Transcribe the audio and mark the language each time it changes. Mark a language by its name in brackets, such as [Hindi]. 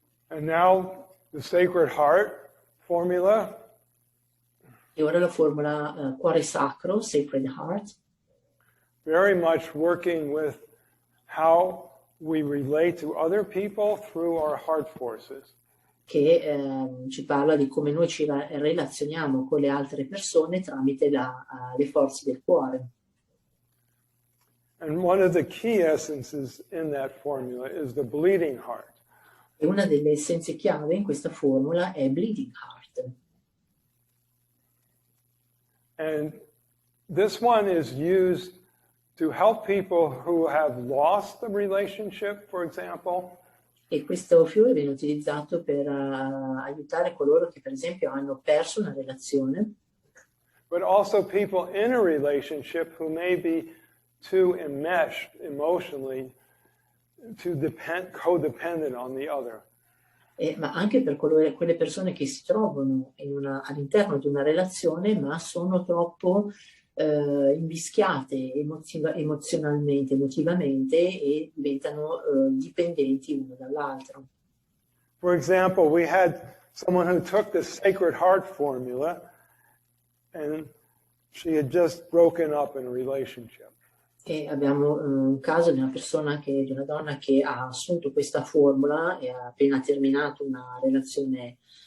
[English] And now the Sacred Heart formula. [Italian] E ora la formula Cuore Sacro, Sacred Heart. [English] Very much working with how we relate to other people through our heart forces. [Italian] Che ci parla di come noi ci relazioniamo con le altre persone tramite le forze del cuore. [English] And one of the key essences in that formula is the bleeding heart. [Italian] E una delle essenze chiave in questa formula è Bleeding Heart. [English] And this one is used to help people who have lost a relationship, for example. [Italian] E questo fiore viene utilizzato per aiutare coloro che, per esempio, hanno perso una relazione. [English] But also people in a relationship who may be too enmeshed emotionally, too codependent on the other. [Italian] Ma anche per quelle persone che si trovano all'interno di una relazione, ma sono troppo invischiate emozionalmente, emotivamente, e diventano dipendenti uno dall'altro. [English] For example, we had someone who took the Sacred Heart formula and she had just broken up in a relationship. [Italian] E abbiamo un caso di una donna che ha assunto questa formula e ha appena terminato una relazione.